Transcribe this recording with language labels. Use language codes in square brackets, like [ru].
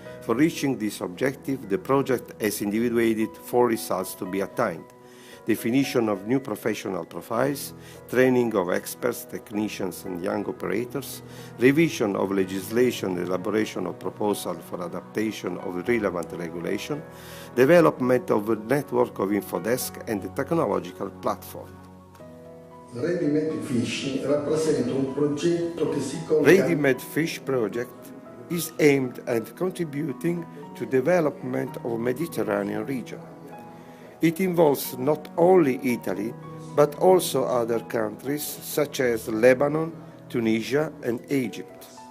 [en] For reaching this objective, the project has individuated 4 results to be attained: definition of new professional profiles, training of experts, technicians and young operators, revision of legislation, elaboration of proposal for adaptation of relevant regulation, development of a network of infodesk and a technological platform. [it] Ready-made Fish rappresenta un progetto che si colloca. [en] Ready-made Fish project is aimed at contributing to development of Mediterranean region. It involves not only Italy, but also other countries such as Lebanon, Tunisia, and Egypt.